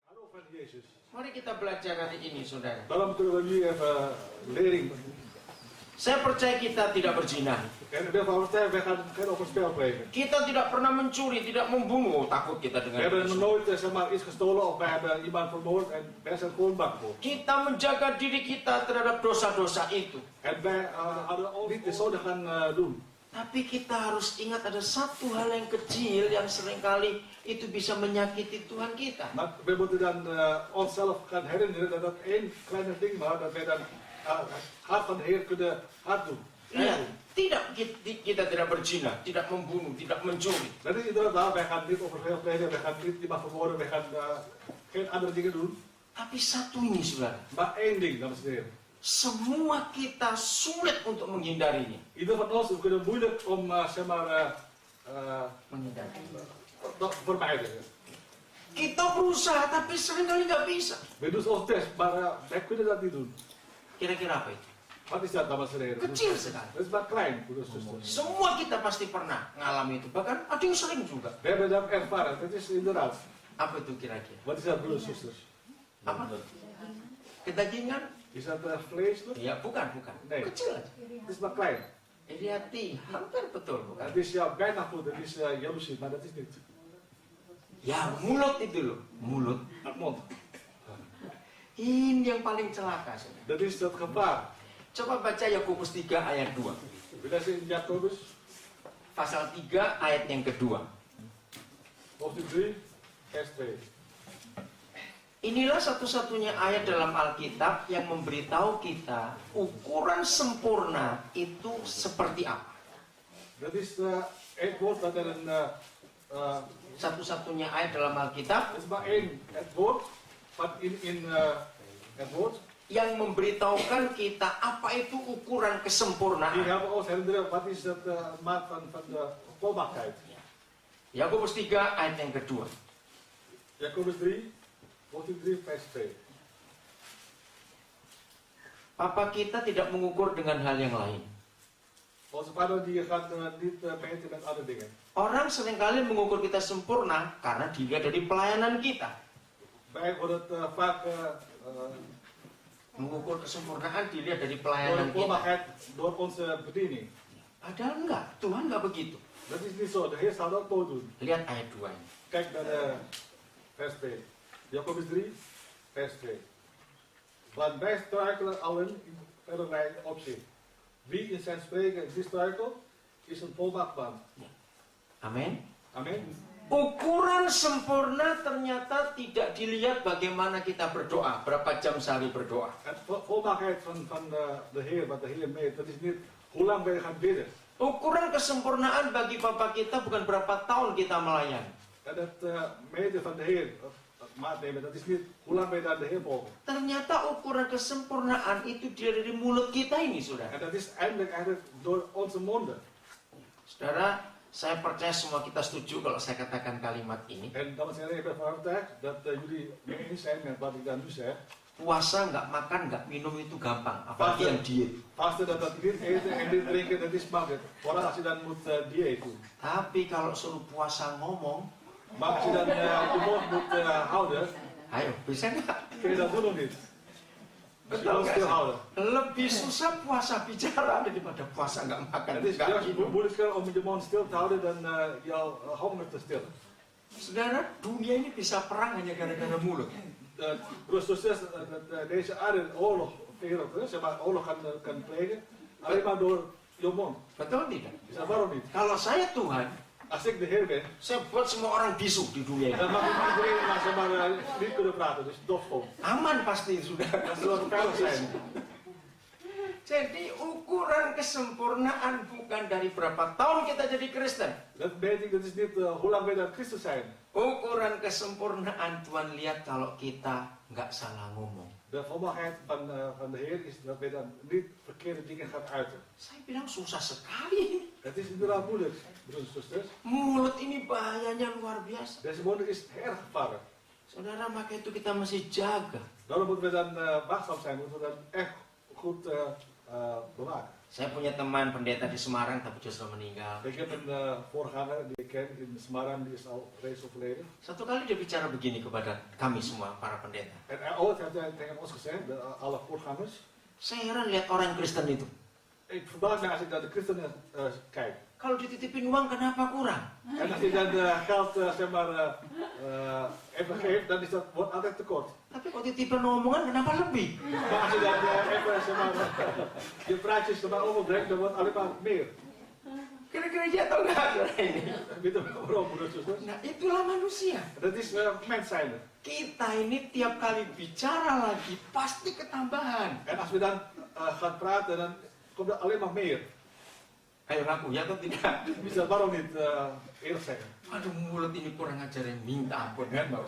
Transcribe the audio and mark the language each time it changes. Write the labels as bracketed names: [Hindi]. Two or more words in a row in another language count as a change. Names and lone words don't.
[Dutch] van Jezus. [Indonesian] Mari kita belajar hari ini, saudara. [Dutch] Daarom kunnen we nu even lering. [Indonesian] Saya percaya kita tidak berzina. [Dutch] En ik ben van overtuigd, wij gaan geen overspel plegen. [Indonesian] Kita tidak pernah mencuri, tidak membunuh. Takut kita [Dutch] We [Indonesian] dengan [Dutch] hebben nog [Indonesian] itu. [Dutch] nooit zeg maar, iets gestolen of wij hebben iemand vermoord en wij zijn gewoon bang voor. [Indonesian] Kita menjaga diri kita terhadap dosa-dosa itu. [Dutch] En wij hadden ook niet de zonde gaan doen. [Indonesian] Tapi kita harus ingat ada satu hal yang kecil yang seringkali itu bisa menyakiti Tuhan kita. [Dutch] Maar we moeten dan onszelf gaan herinneren dat dat één kleine ding maar dat wij dan het hart van de Heer kunnen hard doen. [Indonesian] Lihat, kita tidak berzina, tidak membunuh, tidak mencuri. [Dutch] Dat is inderdaad waar, wij gaan niet overspel plegen, wij gaan niet iemand vermoorden, wij gaan geen andere dingen doen. [Indonesian] Tapi satu ini, saudara. [Dutch] Maar één ding, dames en heren. [Indonesian] Semua kita sulit untuk menghindarinya. [Dutch] Ieder van ons, we kunnen moeilijk om zeg maar [Indonesian] Menghindari. [Dutch] dat vermijden. [Indonesian] Kita berusaha, tapi seringkali nggak bisa. [Dutch] We doen ons best, maar wij kunnen dat niet doen. [Indonesian] Kira-kira apa itu? [Dutch] Wat is dat, dames en heren? [Indonesian] Kecil sekali. [Dutch] Dat is maar klein, broeders en zusters. [Indonesian] Semua kita pasti pernah mengalami itu. Bahkan ada yang sering juga. [Dutch] We hebben dat ervaren, dat is inderdaad. [Indonesian] Apa itu kira-kira? [Dutch] Wat is dat, broeders en zusters? [Indonesian] Apa? Kedagingan? [Dutch] Is dat vlees? [Indonesian] Ya, bukan. [Dutch] Nee. [Indonesian] Kecil aja. [Dutch] Het is maar klein. [Indonesian] Hati, hampir betul, bukan? [Dutch] Het is ja, bijna goed, het is jaloezie, maar dat is niet. [Indonesian] Ya, mulut itu loh. Mulut. [Dutch] Het mond. [Indonesian] Ini yang paling celaka, saudara. [Dutch] Dat is het gevaar. [Indonesian] Coba baca Yakobus 3 ayat 2. [Dutch] We lezen in Jacobus, [Indonesian] Pasal 3 ayat yang kedua. [Dutch] hoofdstuk 3, vers 2. [Indonesian] Inilah satu-satunya ayat dalam Alkitab yang memberitahu kita ukuran sempurna itu seperti apa. [Dutch] Dat is één woord dat er een. Satu-satunya ayat dalam Alkitab Het is maar één het woord. Wat in het woord. [Indonesian] yang memberitahukan kita apa itu ukuran [Dutch] Die [Indonesian] kesempurnaan. [Dutch] hebben ons herinneren wat is het maat van de volmaaktheid. [Indonesian] Yakobus 3 ayat yang kedua. [Dutch] Jacobus 3, hoofdstuk 3, vers 2. [Indonesian] Papa kita tidak mengukur dengan hal yang lain. [Dutch] Onze vader die gaat niet meten met andere dingen. [Indonesian] Orang seringkali mengukur kita sempurna karena dilihat dari pelayanan kita. [Dutch] Wij worden vaak [Indonesian] Mengukur kesempurnaan dilihat dari [Dutch] door [Indonesian] pelayanan [Dutch] de [Indonesian] kita. [Dutch] volmaaktheid door onze bediening. [Indonesian] Padahal enggak, Tuhan enggak begitu. [Dutch] Dat is niet zo, de Heer zal dat ook doen. Lihat ayat 2 ini. Kijk naar vers 2. Jacobus 3, vers 2. Want wij struikelen allen in allerlei opzicht. Wie in zijn spreken niet struikelt, is een volmaakt man. [Indonesian] Amin. Amin. Ukuran sempurna ternyata tidak dilihat bagaimana kita berdoa, berapa jam sehari berdoa. [Dutch] Het volmaaktheid van de Heer, wat de Heer meet, dat is niet hoe lang wij gaan bidden. [Indonesian] Ukuran kesempurnaan bagi Papa kita bukan berapa tahun kita melayani. [Dutch] En het meten van de Heer, maat nemen, dat is niet hoe lang wij naar de Heer volgen. [Indonesian] Ternyata ukuran kesempurnaan itu dari mulut kita ini, saudara. [Dutch] En dat is eigenlijk door onze monden. [Indonesian] Saudara, saya percaya semua kita setuju kalau saya katakan kalimat ini. [Dutch] En dames en heren, ik ben van overtuigd dat jullie mee eens zijn met wat ik dan nu zeg. [Indonesian] Puasa nggak makan, nggak minum itu gampang, apalagi yang diet. [Dutch] Vasten dat niet eten en niet drinken, dat is makkelijk. Vooral als je dan moet dieet doen. [Indonesian] Tapi kalau suruh puasa ngomong, [Dutch] Maar als je dan je mond moet houden, [Indonesian] ayo, bisa nggak? [Dutch] kun je dat doen of niet? Als je [Indonesian] Betul [Dutch] mond [Indonesian] nggak [Dutch] stil [Indonesian] sih? [Dutch] houden. [Indonesian] Lebih susah puasa bicara daripada puasa nggak makan. [Dutch] Het is [Indonesian] nggak [Dutch] juist [Indonesian] minum. [Dutch] moeilijker om je mond stil te houden dan jouw honger te stillen. [Indonesian] Saudara, dunia ini bisa perang hanya gara-gara mulut. [Dutch] Broers en zusters, deze aarde oorlog, wereld, zeg maar, oorlog kan plegen, alleen maar door je mond. [Indonesian] Betul tidak? [Dutch] Is dat waarom niet? [Indonesian] Kalau saya Tuhan, [Dutch] Als ik de Heer ben, [Indonesian] saya buat semua orang bisu di dunia ini. [Dutch] dan mag ik iedereen maar, zeg maar, niet kunnen praten, dus doofstom. [Indonesian] Aman pasti, saudara. [Dutch] Dat zal veilig zijn. [Indonesian] Jadi ukuran kesempurnaan bukan dari berapa tahun kita jadi Kristen. [Dutch] Dat weet ik, dat is niet hoe lang wij dan Christus zijn. [Indonesian] Ukuran kesempurnaan Tuhan lihat kalau kita nggak salah ngomong. [Dutch] De volmaakheid van de Heer is dat wij dan niet verkeerde dingen gaan uiten. [Indonesian] Saya bilang susah sekali. [Dutch] Het is inderdaad moeilijk, broers en zusters. [Indonesian] Mulut ini bahayanya luar biasa. [Dutch] Deze mond is erg gevaarlijk. [Indonesian] Saudara, maka itu kita mesti jaga. [Dutch] Daarom moeten we dan waakzaam zijn, moeten we dan echt goed bewaken. [Indonesian] Saya punya teman pendeta di Semarang tapi dia sudah meninggal. [Dutch] Ik heb een voorganger die ik ken in Semarang, die is al reeds overleden. [Indonesian] Satu kali dia bicara begini kepada kami semua, para pendeta. [Dutch] En ooit heeft hij tegen ons gezegd, alle voorgangers. [Indonesian] Saya heran lihat orang Kristen itu. [Dutch] Ik verbaas me als ik naar de christenen kijk. [Indonesian] Kalau dititipin uang kenapa kurang? [Dutch] En als je dan geld even geeft, dan is dat, wordt altijd tekort. [Indonesian] Tapi kalau dititipin omongan kenapa lebih? [Dutch] Maar als je dan even je praatjes erbij overbrengt, dan wordt alleen maar meer. [Indonesian] Kira-kira jatuh nggak saudara ini? [Dutch] Weet je waarom, broeders en zusters? [Indonesian] Nah itulah manusia. [Dutch] Dat is mens zijnde. [Indonesian] Kita ini tiap kali bicara lagi pasti ketambahan. [Dutch] En als we dan gaan praten, dan komt er alleen maar meer. [Indonesian] Ayo ngaku ya atau tidak? [Dutch] Bisa waarom niet eerlijk zeggen? [Indonesian] Aduh mulut ini kurang ajar yang minta ampun kan Pak?